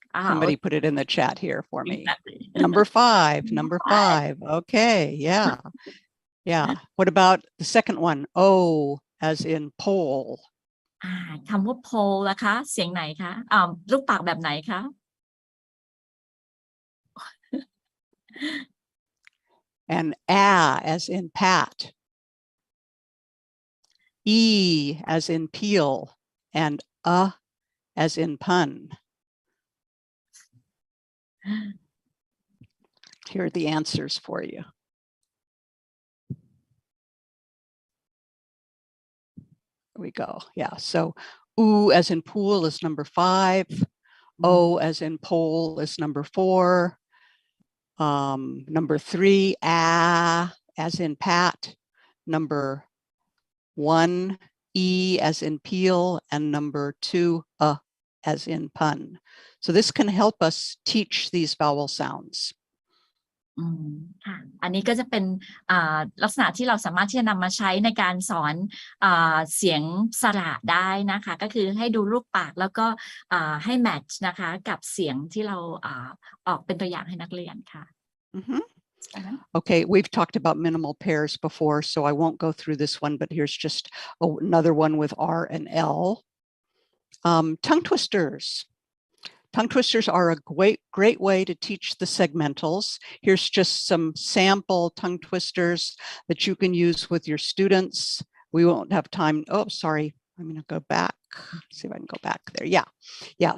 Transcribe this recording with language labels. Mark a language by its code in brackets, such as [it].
[en] Somebody put it in the chat here for me. Number 5, number 5. Okay, yeah. Yeah. What about the second one? O as in pole. [th] คำว่า pole นะคะเสียงไหนคะรูปปากแบบไหนคะ [en] And a as in pat. E as in peel. And as in pun. Here are the answers for you. There we go. Yeah. So oo as in pool is number 5. O as in pole is number 4. Number 3, as in pat. Number 1, E as in peel. And number 2, as in pun. So this can help us teach these vowel sounds. [th] ค่ะอันนี้ก็จะเป็นลักษณะที่เราสามารถที่จะนำมาใช้ในการสอนเสียงสระได้นะคะก็คือให้ดูรูปปากแล้วก็ให้แมทช์นะคะกับเสียงที่เราออกเป็นตัวอย่างให้นักเรียนค่ะ [en] Okay, we've talked about minimal pairs before, so I won't go through this one, but here's just another one with R and L. Tongue twisters. Tongue twisters are a great way to teach the segmentals. Here's just some sample tongue twisters that you can use with your students. We won't have time. Oh, sorry. I'm going to go back. See if I can go back there. Yeah. Yeah.